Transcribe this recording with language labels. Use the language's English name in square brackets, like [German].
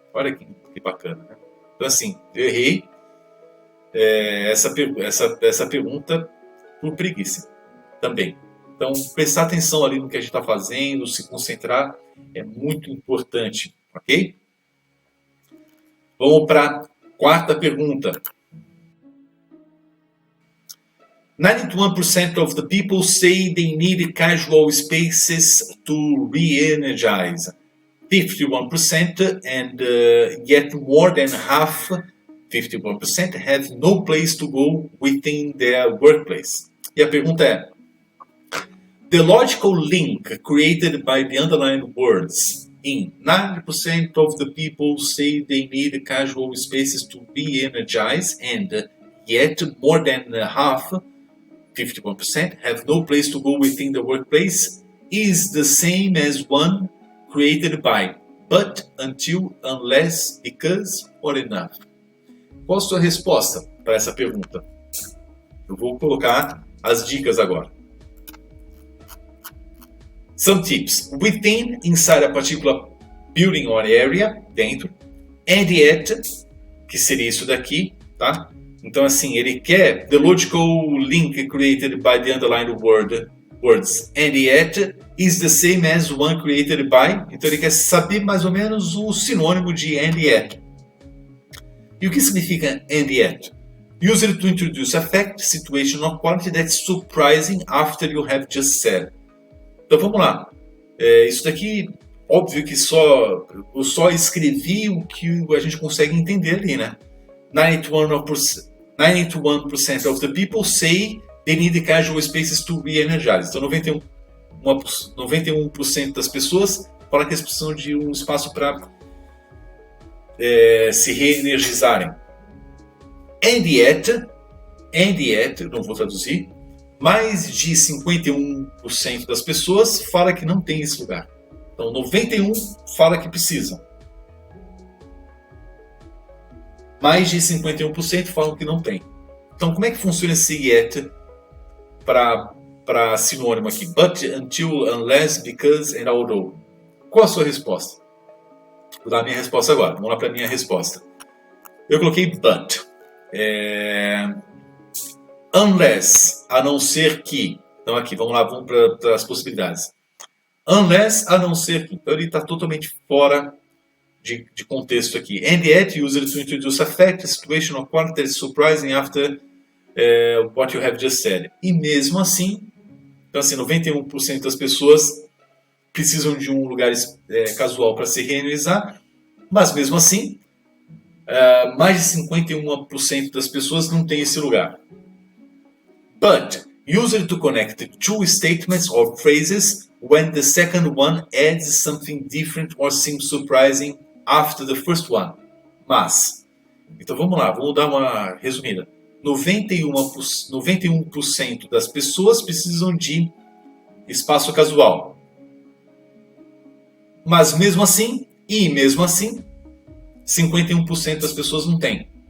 [Portuguese] Olha que bacana, né? Então assim, eu errei essa pergunta por preguiça também. Então, prestar atenção ali no que a gente está fazendo, se concentrar, é muito importante, ok? Vamos para a quarta pergunta. [English] 91% of the people say they need casual spaces to re-energize. 51% and yet more than half, 51%, have no place to go within their workplace. [Portuguese] E a pergunta é: [English] the logical link created by the underlined words in 90% of the people say they need casual spaces to re-energize and yet more than half, 51%, have no place to go within the workplace is the same as one created by but, until, unless, because or enough. [Portuguese] Qual a sua resposta para essa pergunta? Eu vou colocar as dicas agora. [English] Some tips. Within, inside a particular building or area, dentro. [Portuguese] And yet, que seria isso daqui, tá? Então, assim, ele quer [English] the logical link created by the underlined words and yet is the same as one created by. [Portuguese] Então, ele quer saber mais ou menos o sinônimo de and yet. E o que significa and yet? [English] Use it to introduce a fact, situation or quality that's surprising after you have just said. [Portuguese] Então, vamos lá. Isso daqui, óbvio que eu só escrevi o que a gente consegue entender ali, né? [English] 91% of the people say they need casual spaces to re-energize. [Portuguese] Então, 91% das pessoas falam que eles precisam de um espaço para se reenergizarem. And yet, não vou traduzir, mais de 51% das pessoas fala que não tem esse lugar. Então, 91% fala que precisam. Mais de 51% falam que não tem. Então, como é que funciona esse yet para sinônimo aqui? [English] But, until, unless, because and although. [Portuguese] Qual a sua resposta? Vou dar a minha resposta agora. Vamos lá para a minha resposta. Eu coloquei but. Unless, a não ser que. Então aqui, vamos para as possibilidades. Unless, a não ser que. Então ele está totalmente fora de contexto aqui. [English] And yet, use it to introduce a fact, a situation or quality that is surprising after what you have just said. [Portuguese] E mesmo assim, então assim, 91% das pessoas precisam de um lugar casual para se reenergizar, mas mesmo assim, mais de 51% das pessoas não tem esse lugar. But, [English] Use it to connect two statements or phrases when the second one adds something different or seems surprising after the first one. [Portuguese] Mas, então vamos lá, vamos dar uma resumida. 91% das pessoas precisam de espaço casual. Mas mesmo assim, 51% das pessoas não têm.